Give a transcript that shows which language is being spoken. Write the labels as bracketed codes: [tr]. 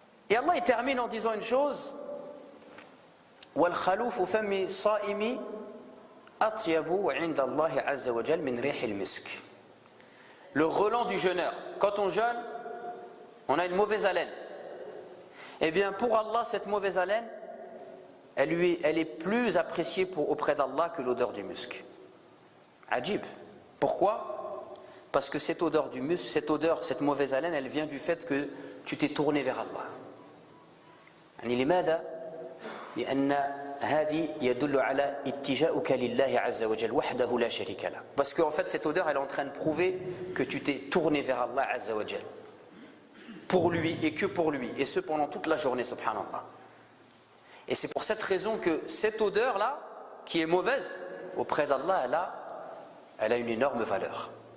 [fr] Et Allah il termine en disant une chose: وَالْخَلُوفُ فَمِّ الصَّائِمِ أَطْيَبُ عِنْدَ اللَّهِ عَزَّ وَجَلَّ مِنْ رِيحِ الْمِسْكِ. Le relent du jeûneur. Quand on jeûne, on a une mauvaise haleine. Eh bien pour Allah, cette mauvaise haleine, elle est plus appréciée auprès d'Allah que l'odeur du musc. Ajib. Pourquoi? Parce que cette odeur du musc, cette mauvaise haleine, elle vient du fait que tu t'es tourné vers Allah. [ar] لماذا؟ لأن هذه يدل على اتجاؤك لله عز وجل وحده لا شريك له. [fr] Parce qu'en fait cette odeur elle est en train de prouver que tu t'es tourné vers Allah Azza wa Jal. Pour lui et que pour lui, et ce pendant toute la journée, subhanallah. Et c'est pour cette raison que cette odeur-là, qui est mauvaise, auprès d'Allah, elle a une énorme valeur.